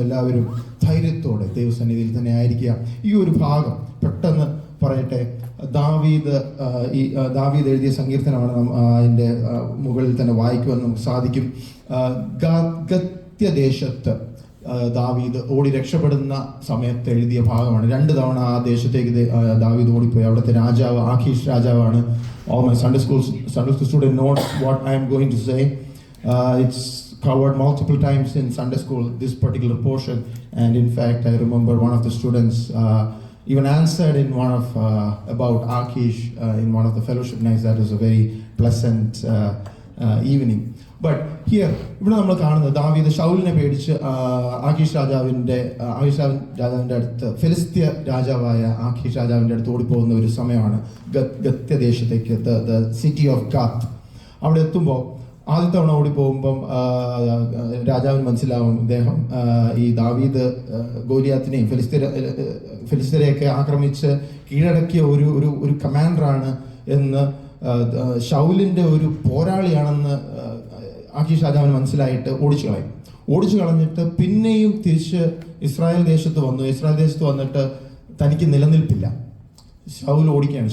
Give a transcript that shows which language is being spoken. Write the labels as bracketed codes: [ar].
[ml] എല്ലാവരും ധൈര്യത്തോടെ ദൈവസന്നിധിയിൽ തന്നെ ആയിരിക്കുക. ഈ ഒരു ഭാഗം പെട്ടെന്ന് പറയട്ടെ. ദാവീദ് എഴുതിയ സങ്കീർത്തനമാണ്. അതിൻ്റെ മുകളിൽ തന്നെ വായിക്കുവാൻ നമുക്ക് സാധിക്കും. ഗത്യദേശത്ത് ദാവീദ് ഓടി രക്ഷപ്പെടുന്ന സമയത്ത് എഴുതിയ ഭാഗമാണ്. 2 തവണ ആ ദേശത്തേക്ക് ദാവീദ് ഓടിപ്പോയി. അവിടുത്തെ രാജാവ് ആഖീഷ് രാജാവാണ്. [en] All my Sunday school student knows what I am going to say. It's covered multiple times in Sunday school, this particular portion. And in fact, I remember one of the students even answered in one of about Akish in one of the fellowship nights. That was a very pleasant evening. But here, [ml] ഇവിടെ നമ്മൾ കാണുന്നത് ദാവീദ് ശൗലിനെ പേടിച്ച് ആഖീഷ് രാജാവിൻ്റെ അടുത്ത്, ഫിലിസ്തീയ രാജാവായ ആഖീഷ് രാജാവിൻ്റെ അടുത്ത് ഓടിപ്പോകുന്ന ഒരു സമയമാണ്. ഗത്യദേശത്തേക്ക്, [en] The city of Gath. [ml] അവിടെ എത്തുമ്പോൾ ആദ്യത്തെ തവണ ഓടിപ്പോകുമ്പം രാജാവിന് മനസ്സിലാവും ഇദ്ദേഹം ഈ ദാവീദ് ഗോലിയാത്തിനെയും ഫിലിസ്തീനെയൊക്കെ ആക്രമിച്ച് കീഴടക്കിയ ഒരു കമാൻഡറാണ് എന്ന്, ശൗലിൻ്റെ ഒരു പോരാളിയാണെന്ന് ആഖീഷ് രാജാവിന് മനസ്സിലായിട്ട് ഓടിച്ചു കളഞ്ഞിട്ട് പിന്നെയും തിരിച്ച് ഇസ്രായേൽ ദേശത്ത് വന്നിട്ട് തനിക്ക് നിലനിൽപ്പില്ല. ശൗൽ ഓടിക്കുകയാണ്.